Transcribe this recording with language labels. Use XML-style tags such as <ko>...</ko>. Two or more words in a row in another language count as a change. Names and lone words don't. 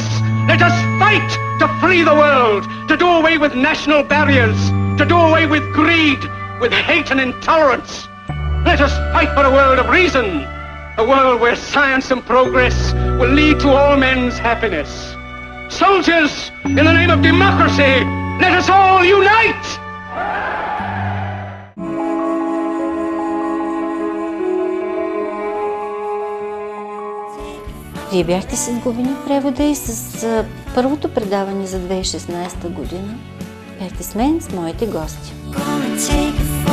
<en>Let us fight to free the world, to do away with national barriers, to do away with greed, with hate and intolerance. Let us fight for a world of reason, a world where science and progress will lead to all men's happiness. Soldiers, in the name of democracy, let us all unite!</en> <bg>Вие бяхте с Изгубени в превода и с първото предаване за 2016 година. Бяхте с мен, с моите гости.</bg>